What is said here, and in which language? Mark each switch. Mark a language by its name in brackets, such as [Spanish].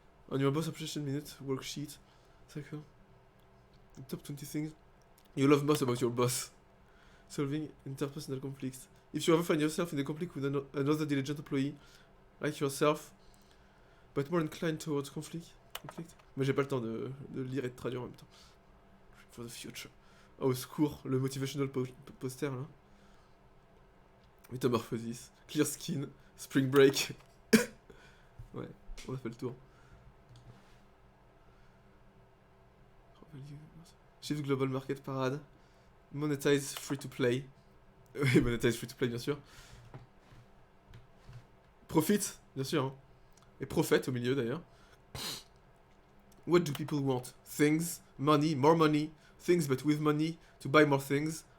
[English] On your boss appreciation minute worksheet. [French] D'accord. [English] The top 20 things you love most about your boss. Solving interpersonal conflicts. If you ever find yourself in a conflict with another diligent employee, like yourself, but more inclined towards conflict. [French] Mais j'ai pas le temps de lire et de traduire en même temps. [English] For the future. [French] Oh, au secours, le [English] motivational poster [French] là. Metamorphosis, Clear Skin, Spring Break. Ouais, on a fait le tour. [English] Shift Global Market Parade. Monetize Free to Play. [French] Oui, Monetize Free to Play, bien sûr. Profit, bien sûr. Hein. Et Prophet au milieu d'ailleurs. [English] What do people want? Things, money, more money. Things but with money to buy more things.